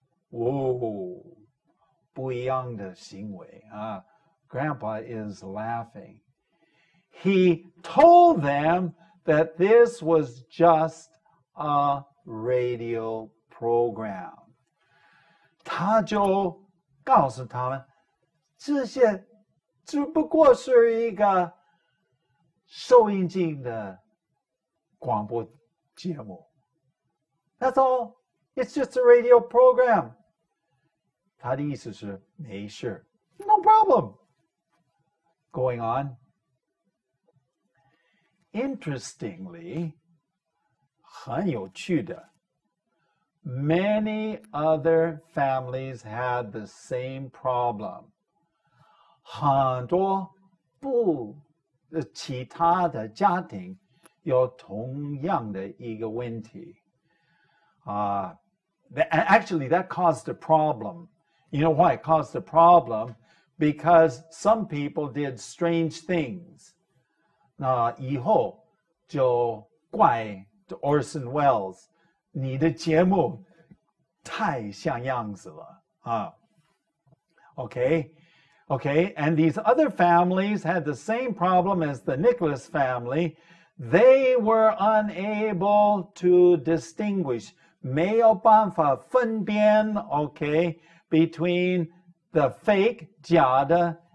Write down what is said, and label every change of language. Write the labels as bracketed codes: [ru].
[zh] Whoa. 不一样的行为. [en] Grandpa is laughing. He told them that this was just a radio program. [zh] 他就告诉他们，这些只不过是一个收音机的广播节目。 [en] That's all. It's just a radio program. [zh] 他的意思是没事 ， [en] no problem. Going on. Interestingly, [zh] 很有趣的 [en] many other families had the same problem. [zh] 很多其他的家庭有同样的一个问题。 [en] Actually, that caused a problem. You know why it caused a problem? Because some people did strange things. [zh] 那以后就怪 Orson Welles, 你的节目太像样子了。 [en] Okay, and these other families had the same problem as the Nicholas family. They were unable to distinguish, [zh] 没有办法分辨 [en] okay, between the fake [zh] 假的